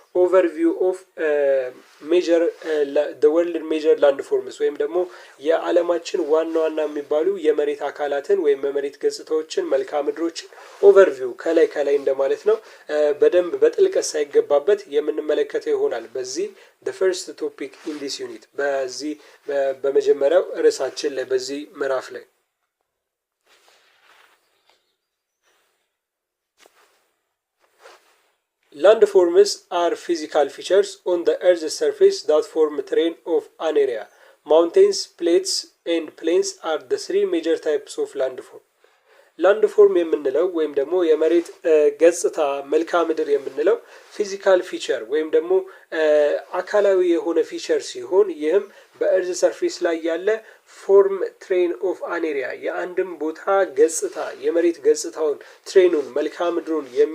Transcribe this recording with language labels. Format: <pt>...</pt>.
<am>ኦቨርቪው ኦፍ ሜጀር ወርልድ ሜጀር ላንድ ፎርምስ ወይም ደግሞ የዓለማችን ዋና ዋና የሚባሉ የመሬት አካላትን ወይም የመሬት ገጽታዎችን መልክዓ ምድሮችን ኦቨርቪው ከላይ እንደማለት ነው በደንብ በጥልቀት ሳይገባበት የምንመለከተው ይሆናል በዚህ</am> <en>the first topic in this unit</en> <am>በዚህ በመጀመሪያው ርዕሳችን ላይ በዚህ ምዕራፍ ላይ</am> <en>Landforms are physical features on the Earth's surface that form terrain of an area. Mountains, plates, and plains are the three major types of landform.</en> <am>ላንድፎርም የምንለው ወይም ደግሞ የመሬት ገጽታ መልክዓ ምድር የምንለው ፊዚካል ፊቸር ወይም ደግሞ አካላዊ የሆነ ፊቸር ሲሆን ይህም በእርዝ ሰርፌስ ላይ ያለ ፎርም ትሬን ኦፍ አን ኤሪያ የአንድም ቦታ ገጽታ የመሬት ገጽታውን ትሬኑን መልክዓ ምድሩን</am>